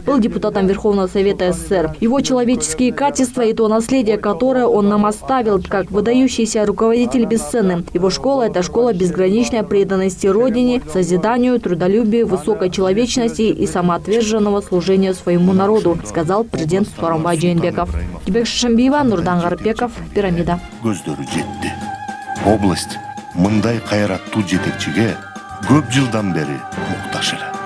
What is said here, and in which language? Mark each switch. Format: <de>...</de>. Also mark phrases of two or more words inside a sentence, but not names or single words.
<ru>Был депутатом Верховного Совета СССР. Его человеческие качества и то наследие, которое он нам оставил, как выдающийся руководитель бесценны. Его школа – это школа безграничной преданности Родине, созиданию, трудолюбию, высокой человечности и самоотверженного служения своему народу, сказал президент Сооронбай Жээнбеков. Тибек Шишембиева, Нурдан Гарыпбеков, Пирамида.</ru> <ky>Көздөрү жетти. Область мындай кайраттуу жетекчиге көп жылдан бери муктаж эле.</ky>